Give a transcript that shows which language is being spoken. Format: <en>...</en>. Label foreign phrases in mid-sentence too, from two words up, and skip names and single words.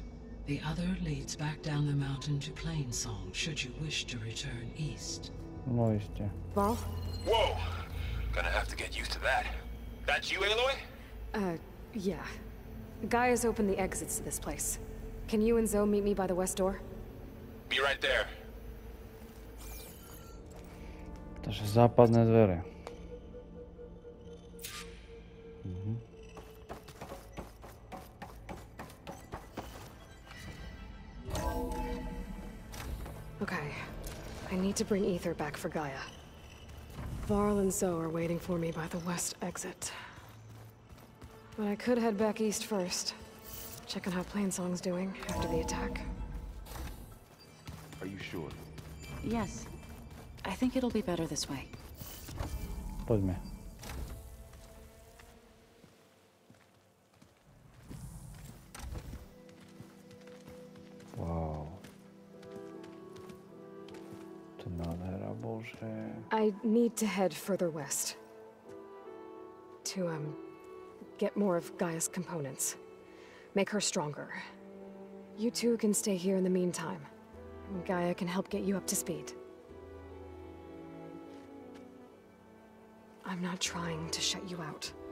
<en>The other leads back down the mountain to Plainsong, should you wish to return east.</en> <sk>No iste.</sk> <en>Varl? Whoa! Gonna have to get used to that. That's you, Aloy? Yeah. Gaia's opened the exits to this place. Can you and Zoe meet me by the west door? Be right there.</en> <sk>Takže západné dvere.</sk> <en>Okay. I need to bring Ether back for Gaia. Varl and Zoe are waiting for me by the west exit. But I could head back east first. Check on how Plainsong's doing after the attack. Are you sure? Yes. I think it'll be better this way.</en> <sk>Poďme. Wow. To nádhera, bože.</sk> <en>I need to head further west. To, get more of Gaia's components. Make her stronger. You two can stay here in the meantime. Gaia can help get you up to speed. I'm not trying to shut you out.</en>